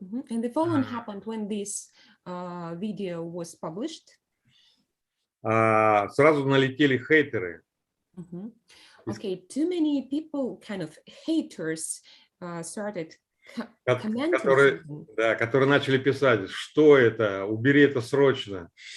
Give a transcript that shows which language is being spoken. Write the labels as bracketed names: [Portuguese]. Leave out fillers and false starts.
[English] and the following happened when this video was published. [Russian] сразу налетели хейтеры. [English] Okay, too many people, kind of haters, started commenting. [Russian] Которые начали писать, что это, убери это срочно.